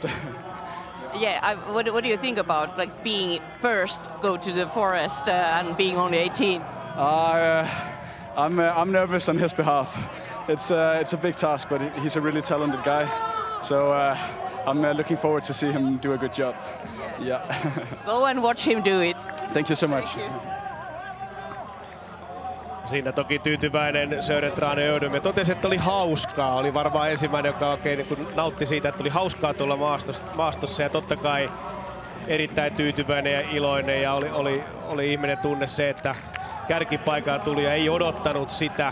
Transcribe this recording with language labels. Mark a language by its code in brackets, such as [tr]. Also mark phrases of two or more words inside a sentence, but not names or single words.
[en] Yeah, what do you think about being first, go to the forest and being only 18? I'm nervous on his behalf. It's a big task, but he's a really talented guy. So I'm looking forward to see him do a good job. Yeah. Go and watch him do it. Thank you so much. [fi] Siinä toki tyytyväinen Sörentranen Ödum ja totesi, että oli hauskaa. Oli varmaan ensimmäinen, joka oikein nautti siitä, että oli hauskaa tulla maastossa, ja totta kai erittäin tyytyväinen ja iloinen, ja oli ihminen tunne se, että kärkipaikaa tuli ja ei odottanut sitä.